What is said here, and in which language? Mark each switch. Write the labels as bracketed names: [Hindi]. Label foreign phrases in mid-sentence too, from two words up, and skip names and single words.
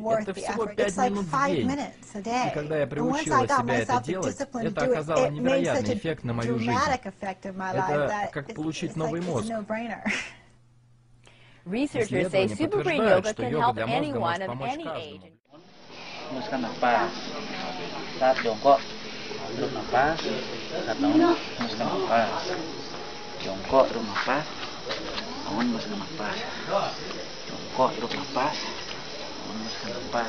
[Russian] Это всего 5 минут в день. И когда я приучила себя это делать, это оказало невероятный эффект на мою жизнь. Это как получить новый мозг. Исследования подтверждают, что йога для мозга может помочь каждому. [Indonesian] Hembuskan nafas. Saat jongkok, duduk nafas. Saat bangun, hembuskan nafas. Jongkok, duduk nafas. Bangun, hembuskan nafas. Jongkok, duduk nafas. Bangun, hembuskan nafas.